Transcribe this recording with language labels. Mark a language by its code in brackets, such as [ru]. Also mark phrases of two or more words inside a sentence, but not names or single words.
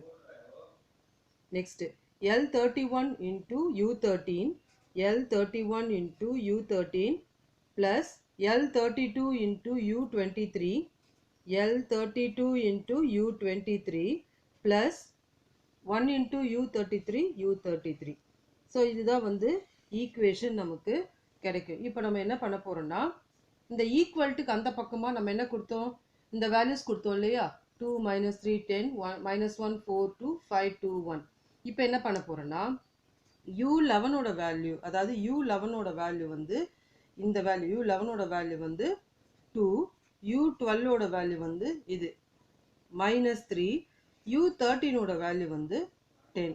[en] Next L31 × U13 L31 × U13 plus L32 × U23 L32 × U23 plus 1 into u33 u33. [ta] ஸோ இதுதான் வந்து ஈக்குவேஷன் நமக்கு கிடைக்கும். இப்போ நம்ம என்ன பண்ண போகிறோம்னா இந்த ஈக்குவல்ட்டுக்கு அந்த பக்கமாக நம்ம என்ன கொடுத்தோம், இந்த வேல்யூஸ் கொடுத்தோம் இல்லையா, 2 minus 3 10 minus 1 4 2 5 2 1. இப்போ என்ன பண்ண போகிறோன்னா u11ஓட வேல்யூ, அதாவது u11ஓட வேல்யூ வந்து இந்த வேல்யூ u11ஓட வேல்யூ வந்து 2, u12ஓட வேல்யூ வந்து இது -3, u13ஓட வேல்யூ வந்து 10.